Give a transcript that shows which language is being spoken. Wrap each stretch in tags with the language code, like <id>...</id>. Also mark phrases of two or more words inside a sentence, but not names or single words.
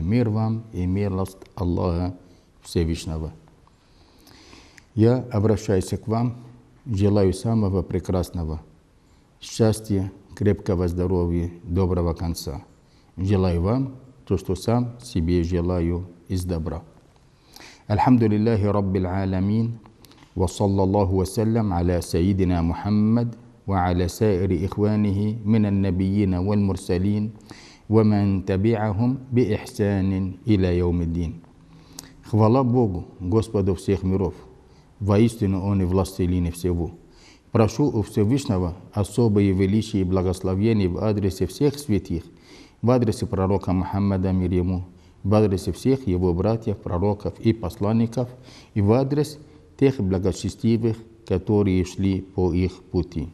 <ru>Мир вам и милость Аллаха Всевышнего. Я обращаюсь к вам, желаю самого прекрасного счастья, крепкого здоровья, доброго конца. Желаю вам то, что сам себе желаю из добра.</ru> <ar>الحمد لله رب العالمين وصلى الله وسلم على سيدنا محمد, وعلى سائر إخوانه من النبيين والمرسلين ومن تبعهم بإحسان إلى يوم الدين.</ar> <ru>Хвала Богу, Господу всех миров, воистину Он и властелин всего. Прошу у Всевышнего особое величие и благословение в адресе всех святых, в адресе пророка Мухаммада, мир ему, в адресе всех его братьев, пророков и посланников, и в адрес тех благочестивых, которые шли по их пути.</ru>